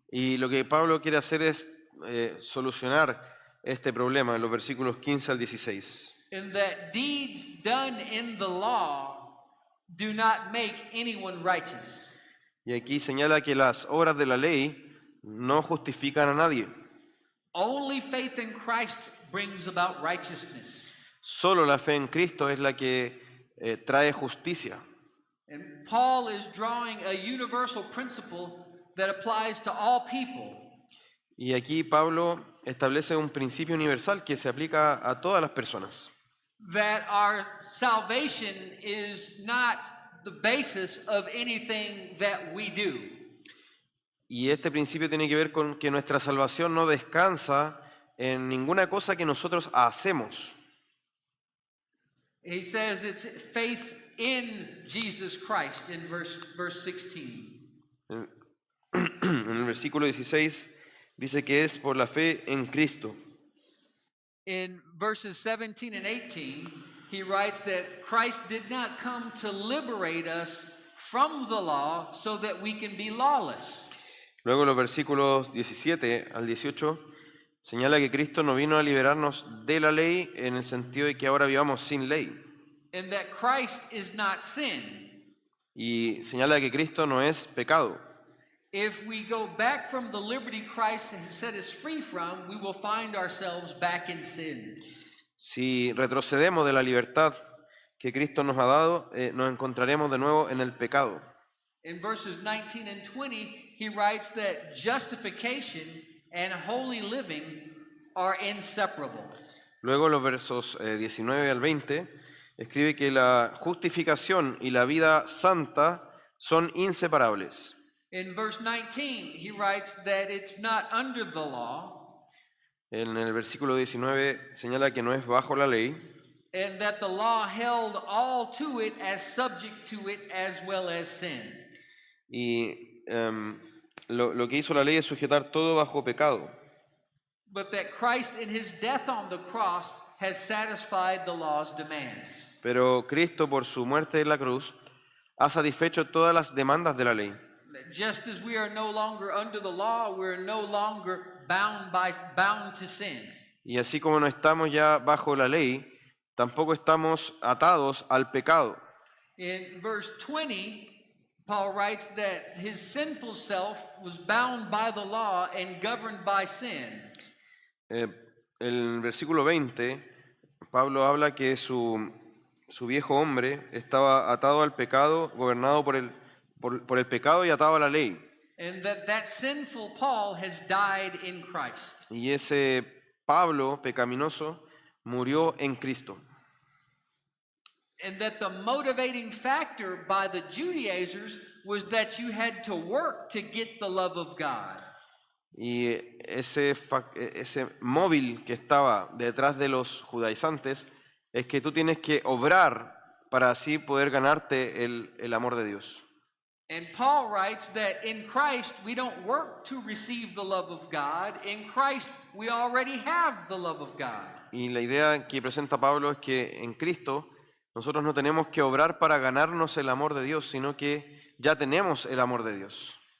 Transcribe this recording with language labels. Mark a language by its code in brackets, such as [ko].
[es] Y lo que Pablo quiere hacer es solucionar este problema en los versículos 15 al 16. [en] In that deeds done in the law do not make anyone righteous. [es] Y aquí señala que las obras de la ley no justifican a nadie. [en] Only faith in Christ brings about righteousness. [es] Solo la fe en Cristo es la que trae justicia. [en] And Paul is drawing a universal principle that applies to all people. [es] Y aquí Pablo establece un principio universal que se aplica a todas las personas. [en] That our salvation is not the basis of anything that we do. [es] Y este principio tiene que ver con que nuestra salvación no descansa en ninguna cosa que nosotros hacemos. [en] He says it's faith in Jesus Christ in verse 16. [es] En el versículo 16 dice que es por la fe en Cristo. [en] In verses 17 and 18, he writes that Christ did not come to liberate us from the law so that we can be lawless. [es] Luego los versículos 17 al 18 señala que Cristo no vino a liberarnos de la ley en el sentido de que ahora vivamos sin ley. [en] And that Christ is not sin. [es] Y señala que Cristo no es pecado. [en] If we go back from the liberty Christ has set us free from, we will find ourselves back in sin. [es] Si retrocedemos de la libertad que Cristo nos ha dado, nos encontraremos de nuevo en el pecado. [en] In verses 19 and 20, he writes that justification and holy living are inseparable. [es] Luego los versos 19 al 20 escribe que la justificación y la vida santa son inseparables. [en] In verse 19, he writes that it's not under the law, [es] En el versículo 19 señala que no es bajo la ley [en] and that the law held all to it as subject to it as well as sin. [es] y lo que hizo la ley es sujetar todo bajo pecado. [en] But that Christ in his death on the cross has satisfied the law's demands. [es] Pero Cristo por su muerte en la cruz ha satisfecho todas las demandas de la ley. [en] Just as we are no longer under the law, we're no longer bound to sin. [es] Y así como no estamos ya bajo la ley, tampoco estamos atados al pecado. [en] In verse 20, Paul writes that his sinful self was bound by the law and governed by sin. [es] El versículo 20, Pablo habla que su viejo hombre estaba atado al pecado, gobernado por el pecado y atado a la ley. [en] And that sinful Paul has died in Christ. [es] Y ese Pablo pecaminoso murió en Cristo. [en] And that the motivating factor by the Judaizers was that you had to work to get the love of God. [es] Y ese móvil que estaba detrás de los judaizantes es que tú tienes que obrar para así poder ganarte el amor de Dios. [en] And Paul writes that in Christ we don't work to receive the love of God. In Christ we already have the love of God. [es] Y la idea que presenta Pablo es que en Cristo nosotros no tenemos que obrar para ganarnos el amor de Dios, sino que ya tenemos el amor de Dios.